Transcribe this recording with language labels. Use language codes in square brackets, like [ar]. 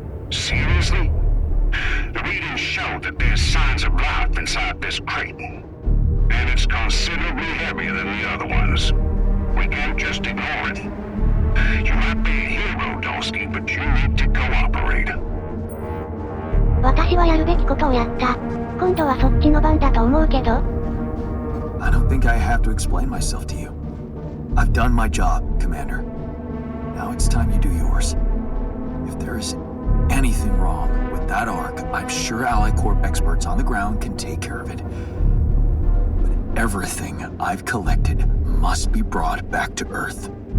[en] Seriously? The readings show that there's signs of life inside this crate. And it's considerably heavier than the other ones. We can't just ignore it. You might be a hero, Dosky, but you need to cooperate. [ja] 私はやるべきことをやった。今度はそっちの番だと思うけど。 [en] I don't think I have to explain myself to you. I've done my job, Commander. Now it's time you do yours. If there's anything wrong with that arc, I'm sure Ally Corp experts on the ground can take care of it. But everything I've collected must be brought back to Earth.